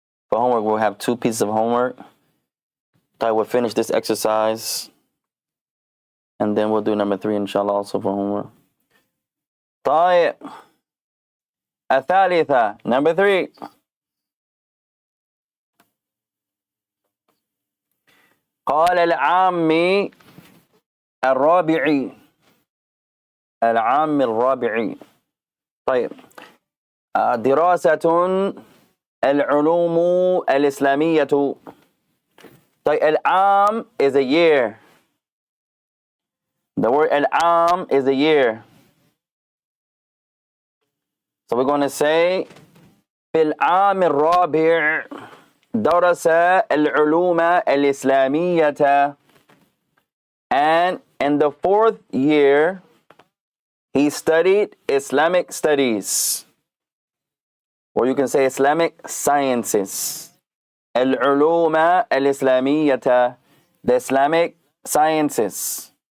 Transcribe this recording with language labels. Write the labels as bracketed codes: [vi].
[en] For homework, we'll have 2 pieces of homework. I will finish this exercise. And then we'll do number 3, inshallah, also for homework. طيب. الثالثة, number 3. [ar] قال العامي الرابعي. العام الرابعي. طيب. دراسة العلوم الإسلامية. [en] طيب العام is a year. The word العام is a year. So we're going to say [ar] في العام الرابع درس العلوم الإسلامية. [en] And in the 4th year, he studied Islamic studies. Or you can say Islamic sciences. [ar] العلوم الإسلامية, [en] the Islamic sciences.